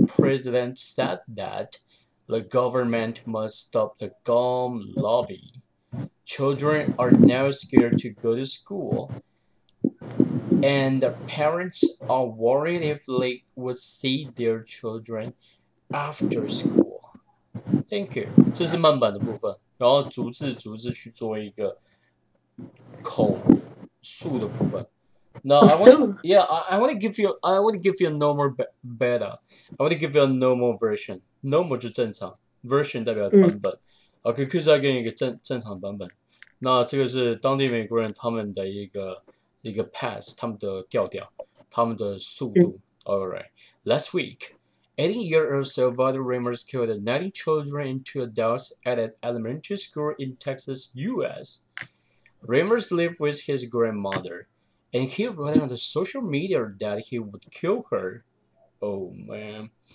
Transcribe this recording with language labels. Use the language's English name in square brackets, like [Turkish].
[English] president said that the government must stop the gun lobby. Children are now scared to go to school, and the parents are worried if they would see their children after school. Thank you. [Chinese] 这是慢版的部分，然后逐字逐字去做一个口述的部分。 [English] No, I want to give you a normal beta. I want to give you a normal version. [Chinese] Normal 就正常 ，version 代表版本。OK， 可以再给你一个正常版本。那这个是当地美国人他们的一个 pass， 他们的调调，他们的速度。 [English] Alright, last week, 18-year-old Salvador Ramos killed 19 children and 2 adults at an elementary school in Texas, U.S. Ramos lived with his grandmother, and he wrote on the social media that he would kill her. Oh man.